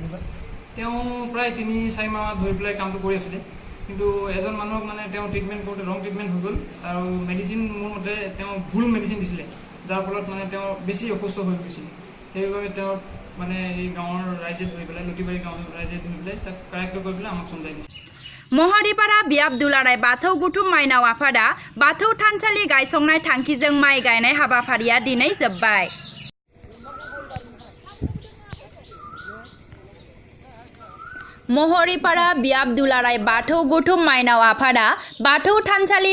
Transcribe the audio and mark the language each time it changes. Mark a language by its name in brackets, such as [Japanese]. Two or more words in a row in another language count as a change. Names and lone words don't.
[Assamese] তেওঁ প্ৰায় 3-4 মাহ ধৰি পেলাই কামটো কৰি আছিলে কিন্তু এজন মানুহক মানে তেওঁ ট্ৰিটমেণ্ট কৰোঁতে [English] wrong treatment [Assamese] হৈ গ'ল আৰু মেডিচিন মোৰ মতে তেওঁ ভুল মেডিচিন দিছিলে যাৰ ফলত মানে তেওঁ বেছি অসুস্থ হৈ গৈছিলে সেইবাবে তেওঁ মানে এই গাঁৱৰ ৰাইজে ধৰি পেলাই লতিবাৰী গাঁৱৰ ৰাইজে ধৰি পেলাই তাক কাৰেক্ট কৰি পেলাই আমাক চমজাই দিছে [Bodo] महरिपारा बियाब दुलाराय बाथौ गुथुम माइनाव आफादा बाथौ थानसालि गायसंनाय थांखिजों माइ गायनाय हाबाफारिया दिनै जोब्बाय महरिपारा बियाब दुलाराय बाथौ गुथुम माइनाव आफादा बाथौ थानसालि